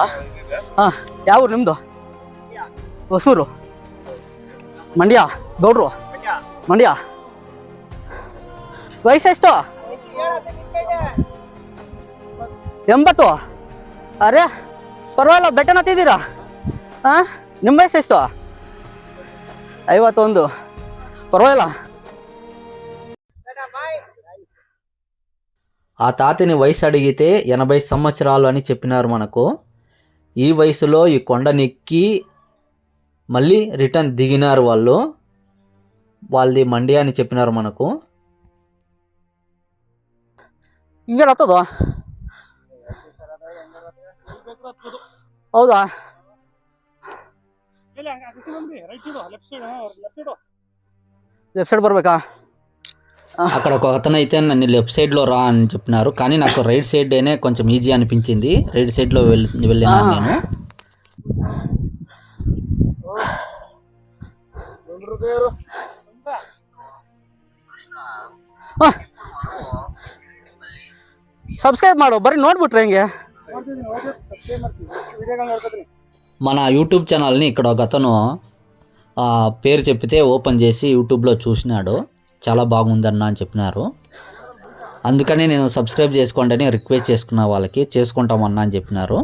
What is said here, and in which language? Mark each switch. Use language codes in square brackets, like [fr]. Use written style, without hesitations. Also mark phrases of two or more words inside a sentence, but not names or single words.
[kn] ಹಾಂ ಯಾವ ಊರು ನಿಮ್ಮದು? ಹೊಸೂರು, ಮಂಡ್ಯ, ಗೌಡ್ರು ಮಂಡ್ಯ. ವಯಸ್ಸೆಷ್ಟು? 80. ಅರೆ ಪರವಾಗಿಲ್ಲ, ಬೆಟ್ಟನ ಹತ್ತಿದ್ದೀರಾ? ಹಾಂ ನಿಮ್ಮ ವಯಸ್ಸೆಷ್ಟು? 51. [te] పర్వాలేలా. ఆ తాతని వయసు అడిగితే 80 సంవత్సరాలు అని చెప్పినారు మనకు. ఈ వయసులో ఈ కొండనెక్కి మళ్ళీ రిటర్న్ దిగినారు వాళ్ళు. వాళ్ళది మండ్య అని చెప్పినారు మనకు. [kn] ಹಿಂಗೆ ಹತ್ತದ ಹೌದಾ [en] left side [kn] బర్ಬೇಕಾ [te] అక్కడ ఒక అతను అయితే నన్ను [en] left sidelo [te] రా అని చెప్పినారు, కానీ నాకు [en] right sidene [te] కొంచెం ఈజీ అనిపించింది. [en] right sidelo [te] వెళ్ళినాను నేను. [kn] సబ్స్క్రైబ్ ಮಾಡು ಬರೀ ನೋಡ್ಬಿಟ್ರೆ ಹೆಂಗೆ. [te] మన యూట్యూబ్ ఛానల్ని ఇక్కడ ఒక అతను పేరు చెప్పితే ఓపెన్ చేసి యూట్యూబ్లో చూసినాడు, చాలా బాగుందన్న అని చెప్పినారు. అందుకని నేను సబ్స్క్రైబ్ చేసుకోండి అని రిక్వెస్ట్ చేసుకున్న వాళ్ళకి, చేసుకుంటామన్నా అని చెప్పినారు.